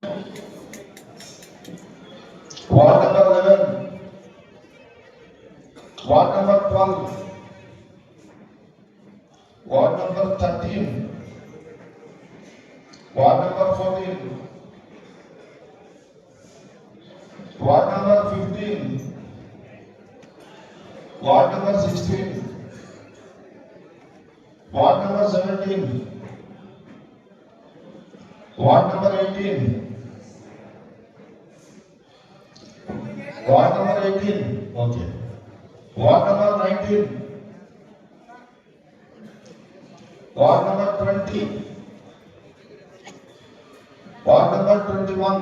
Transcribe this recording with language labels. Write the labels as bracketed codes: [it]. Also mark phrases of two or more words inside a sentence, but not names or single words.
[en] Ward number 11, Ward number 12, Ward number 13, Ward number 14, Ward number 15, Ward number 16, Ward number 17, Ward number 18. Ward number 18. Okay. Ward number 19. Ward number 20. Ward number 21.